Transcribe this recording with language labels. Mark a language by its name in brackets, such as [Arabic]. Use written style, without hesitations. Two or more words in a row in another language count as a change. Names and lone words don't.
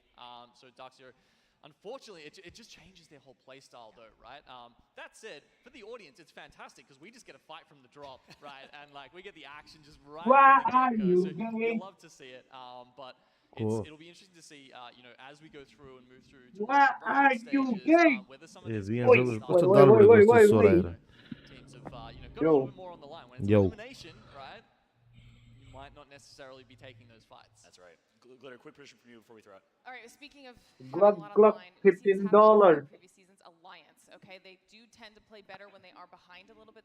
[English] So Dark Zero, unfortunately, it just changes their whole playstyle, though, right? That said, for the audience, it's fantastic because we just get a fight from the drop, right? And like we get the action just right Why from the are get-go. you So gay? you'll love to see it. But Cool. it'll be interesting to see, as we go through and move through to Why the are bracket you stages, gay? whether some of [Nepali] ए [English] these [Nepali] जियां Oi, सब [English] teams [Nepali] कस्तो oi, दल oi, oi, बढेको oi, कस्तो oi, स्वर oi. आएर [English] teams have got a Yo. little bit more on the line. When it's Yo. elimination, right? You might not necessarily be taking those fights. That's right. Glitter, quick prediction from you before we throw it. All right, speaking of having Gluck, a lot gluck, on the line, we've seen this happen $15. in previous seasons. Alliance, okay? They do tend to play better when they are behind a little bit.